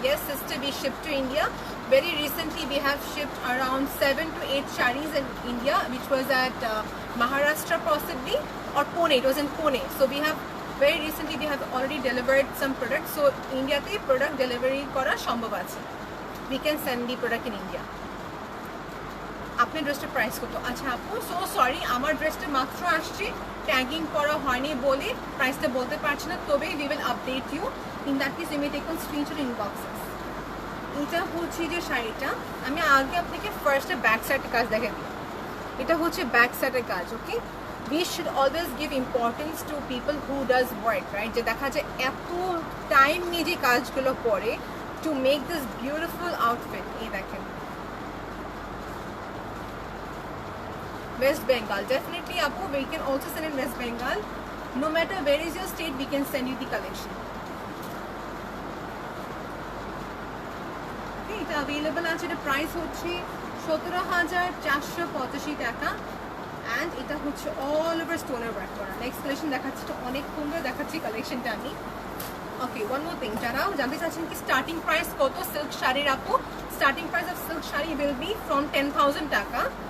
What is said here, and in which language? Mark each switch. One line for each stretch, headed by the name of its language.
English: Yes, sister, we ship to India. Very recently, we have shipped around 7 to 8 sarees in India, which was at Maharashtra possibly, or Pune. It was in Pune. So we have very recently we have already delivered some products.
Bangla: So India te product delivery kora সম্ভব আছে.
English: We can send the product in India.
Bangla: আপনার ড্রেসটার price কত? আচ্ছা আপু, so sorry, আমার ড্রেসটা মাত্র আসছে, ট্যাগিং করা হয়নি বলে প্রাইসটা বলতে পারছি না, তবে
English: We will update you. In that case you may take on screenshot inboxes.
Bangla: এটা হচ্ছে যে শাড়িটা, আমি আগে আপনাকে ফার্স্টে ব্যাক সাইডের কাজ দেখে দিই। এটা হচ্ছে ব্যাক সাইডের কাজ।
English: Okay, we should always give importance to people who does work, right?
Bangla: যে দেখা যায় এত টাইম নিয়ে যে কাজগুলো করে
English: To make this beautiful outfit.
Bangla: এই দেখেন,
English: West Bengal, definitely apu, we can also send in West Bengal. No matter where is your state, we can send you the collection.
Bangla: Okay, এটা available আছে। এটা price হচ্ছে 17,485 টাকা, and এটা হচ্ছে all over stoner work করা। Next collection দেখাচ্ছি, তো অনেক সুন্দর দেখাচ্ছি কালেকশনটা আমি।
English: okay, one more thing,
Bangla: যারাও জানতে চাচ্ছেন কি
English: Starting price কত silk শাড়ির আপু, starting price of silk sari will be from 10,000 taka.